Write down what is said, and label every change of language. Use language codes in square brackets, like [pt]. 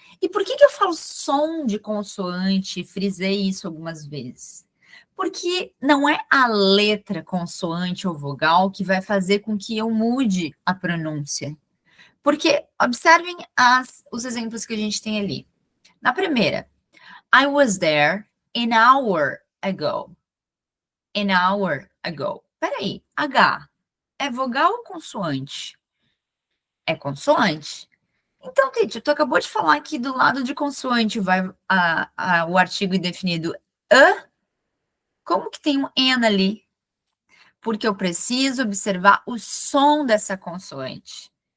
[pt] E por que eu falo som de consoante? Frisei isso algumas vezes. Porque não é a letra consoante ou vogal que vai fazer com que eu mude a pronúncia. Porque observem os exemplos que a gente tem ali. Na primeira, [en] I was there an hour ago. An hour ago. [pt] Peraí, H é vogal ou consoante? É consoante. Então, Titi, tu acabou de falar que do lado de consoante vai o artigo indefinido a. Como que tem um N ali? Porque eu preciso observar o som dessa consoante.